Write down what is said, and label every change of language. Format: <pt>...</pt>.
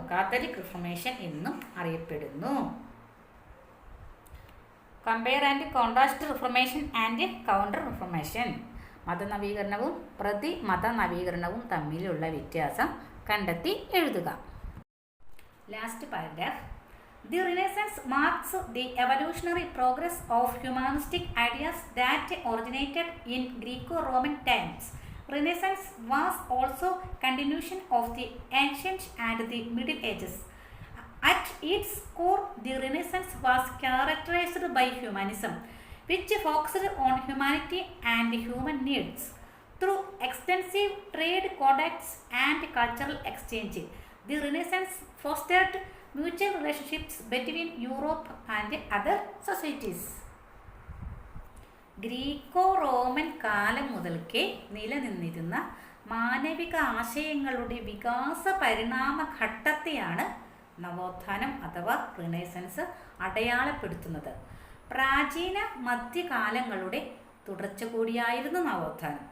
<ml>Catholic reformation എന്നും അറിയപ്പെടുന്നു.</ml> <en>Compare and contrast reformation and counter reformation.</en> <ml>മതനവീകരണവും പ്രതിമത നവീകരണവും തമ്മിലുള്ള വ്യത്യാസം കണ്ടെത്തി എഴുതുക.</ml> <en>Last paragraph. The Renaissance marks the evolutionary progress of humanistic ideas that originated in Greco-Roman times. Renaissance was also continuation of the ancient and the Middle Ages. At its core, the Renaissance was characterized by humanism, which focused on humanity and human needs. Through extensive trade contacts and cultural exchange, the Renaissance fostered mutual relationships between Europe and other societies.</en> <ml>Greco-Roman കാലം മുതൽക്കേ നിലനിന്നിരുന്ന മാനവിക ആശയങ്ങളുടെ വികാസ പരിണാമ ഘട്ടത്തെയാണ് നവോത്ഥാനം അഥവാ renaissance അടയാളപ്പെടുത്തുന്നത്. പ്രാചീന മധ്യകാലങ്ങളുടെ തുടർച്ച കൂടിയായിരുന്നു നവോത്ഥാനം.</ml>